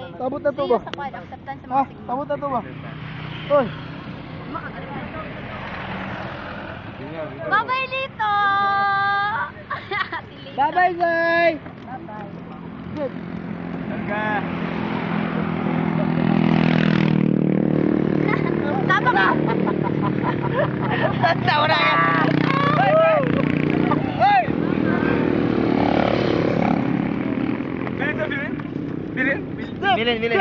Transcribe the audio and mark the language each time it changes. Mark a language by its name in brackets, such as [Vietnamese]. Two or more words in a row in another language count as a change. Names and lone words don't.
[Cebuano] Sabot na to ba? Sa kwan, acceptance sa Ha? mga Sabot na to ba? Hoy. Bye-bye, Lito! Bye-bye, Zay. Bye-bye. Good. Tama ka! Tawa na yan. Bilin.